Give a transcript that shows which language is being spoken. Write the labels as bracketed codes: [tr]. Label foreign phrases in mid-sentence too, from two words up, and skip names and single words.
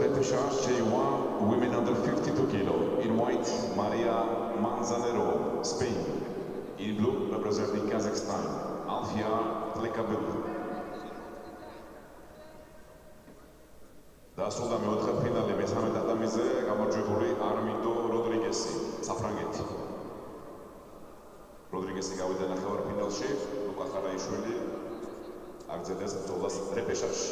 [en] Reparage J1, women under 52 kilo. In white, Maria Manzanero, Spain. In blue, representing Kazakhstan, Alfia Tlekabil. [ka] დასრულდა მეოთხედფინალი მესამე ტატამიზე გამარჯვებული არმინდო როდრიგესი, საფრანგეთი. როდრიგესი გავიდა ნახევარფინალში, ლუკა ხარაიშვილი აგრძელებს ბრძოლას რეპეშაჟში.